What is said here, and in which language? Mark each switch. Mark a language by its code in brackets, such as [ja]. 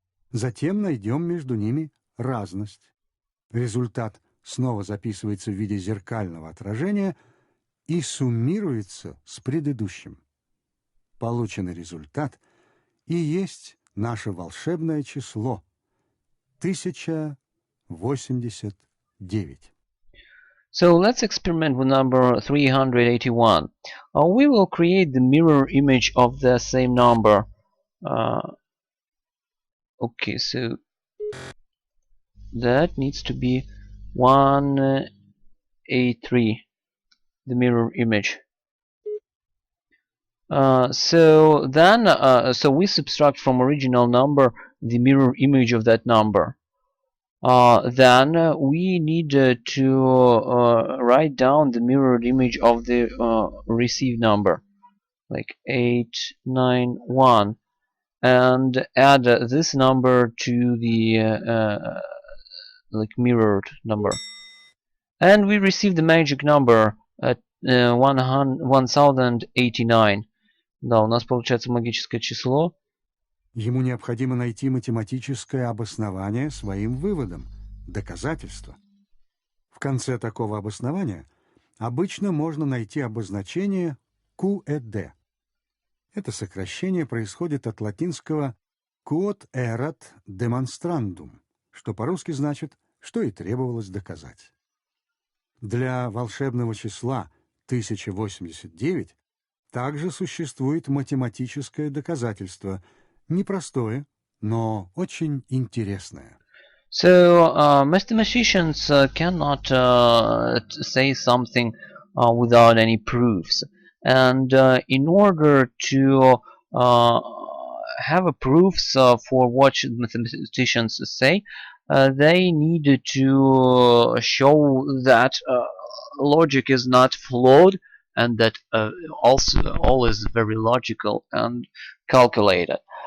[ru] Затем найдем между ними разность. Результат снова записывается в виде зеркального отражения и суммируется с предыдущим. Полученный результат и есть наше волшебное число 1089. [en] So let's experiment with number 381. We will create the mirror image of the same number. Okay, so that needs to be 183, the mirror image. So then, so we subtract from original number the mirror image of that number. Then we need to write down the mirrored image of the received number, like 891, and add this number to the like mirrored number, and we receive the magic number at 1089. [ru] Да, у нас получается магическое число. Ему необходимо найти математическое обоснование своим выводам, доказательство. В конце такого обоснования обычно можно найти обозначение QED. Это сокращение происходит от латинского [la] quod erat demonstrandum, [ru] что по-русски значит, что и требовалось доказать. Для волшебного числа 1089 также существует математическое доказательство, непростое, но очень интересное. [en] So mathematicians cannot say something without any proofs, and in order to have a proofs for what mathematicians say, they need to show that logic is not flawed, and that also all is very logical and calculated.